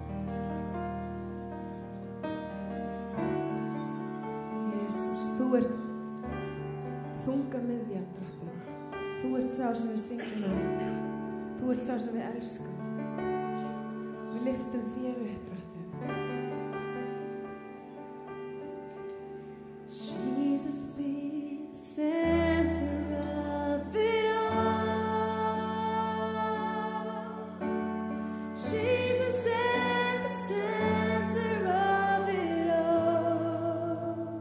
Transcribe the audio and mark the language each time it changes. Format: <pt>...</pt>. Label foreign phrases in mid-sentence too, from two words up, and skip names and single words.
<is>Jesús, þú ert þunga miðjan, Drottinn. Þú ert sá sem við syngjum um. Þú ert sá sem við elskum. Við lyftum þér upp, Drottinn.</is> <en>Jesus be the center of it all. Jesus at the center of it all.</en>